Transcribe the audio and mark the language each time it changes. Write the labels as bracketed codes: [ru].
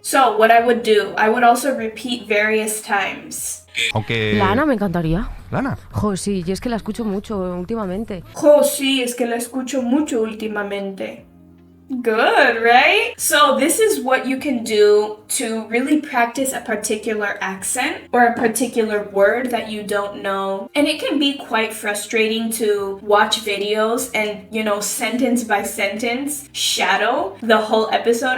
[en] So what I would do, I would also repeat various times. [es] Aunque... Lana me encantaría. Lana. Jo, sí, y es que la escucho mucho últimamente. Oh, sí, es que la escucho mucho últimamente. [en] Good, right? So this is what you can do to really practice a particular accent or a particular word that you don't know. And it can be quite frustrating to watch videos and, sentence by sentence, shadow the whole episode.